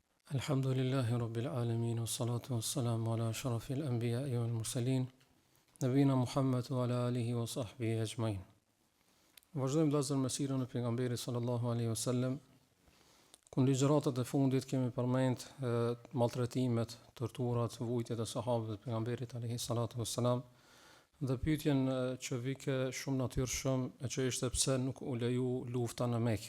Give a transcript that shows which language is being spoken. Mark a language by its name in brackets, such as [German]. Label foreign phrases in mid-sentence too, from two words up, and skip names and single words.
[Arabic] الحمد لله رب العالمين، والصلاة والسلام على أشرف الأنبياء والمرسلين، نبينا محمد وعلى آله وصحبه أجمعين. [Albanian] Vazhdojmë vëllezër me sirën e pejgamberit [Arabic] صلى الله عليه وسلم, [Albanian] ku në ligjëratat e fundit kemi përmend maltretimet, torturat, vujtjet e sahabëve të pejgamberit [Arabic] عليه الصلاة والسلام, [Albanian] dhe pyetjen që vike shumë natyrshëm e që ishte pse nuk u leju lufta në Mekë.